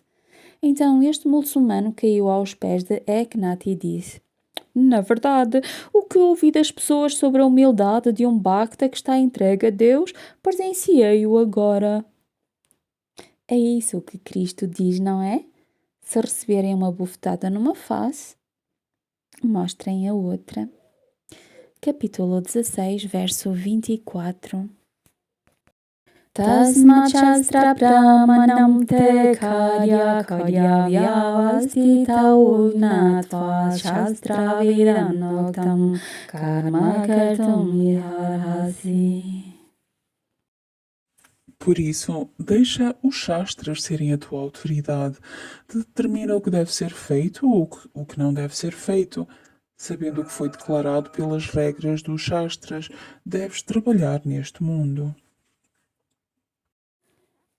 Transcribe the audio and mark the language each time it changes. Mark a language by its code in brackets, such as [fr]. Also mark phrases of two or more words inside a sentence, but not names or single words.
[pt] Então, este muçulmano caiu aos pés de Eknath e disse: Na verdade, o que ouvi das pessoas sobre a humildade de um Bhakta que está entregue a Deus, presenciei-o agora. É isso que Cristo diz, não é? Se receberem uma bufetada numa face, mostrem a outra. Capítulo 16, verso 24. [sa] तस्माच्छास्त्रं प्रमाणं ते कार्याकार्यव्यवस्थितौ ज्ञात्वा शास्त्रविधानोक्तं कर्म कर्तुमिहार्हसि. [pt] Por isso, deixa os Shastras serem a tua autoridade. Determina o que deve ser feito ou o que não deve ser feito. Sabendo o que foi declarado pelas regras dos Shastras, deves trabalhar neste mundo.